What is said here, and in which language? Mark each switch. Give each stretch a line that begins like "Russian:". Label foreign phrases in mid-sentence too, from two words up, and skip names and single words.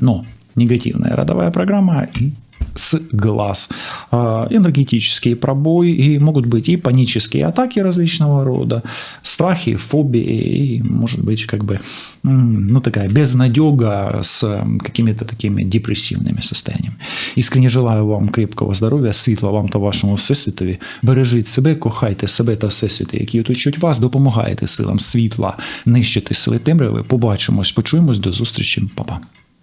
Russian: Но негативная родовая программа и с глаз, энергетические пробои, и могут быть и панические атаки различного рода, страхи, фобии, и может быть как бы, ну такая безнадега с какими-то такими депрессивными состояниями. Искренне желаю вам крепкого
Ukrainian: здоров'я, світла вам та вашому всесвітові. Бережіть себе, кохайте себе та всесвіти, які оточують вас, допомагайте силам світла нищити сили темряви. Побачимось, почуємось, до зустрічі, па-па.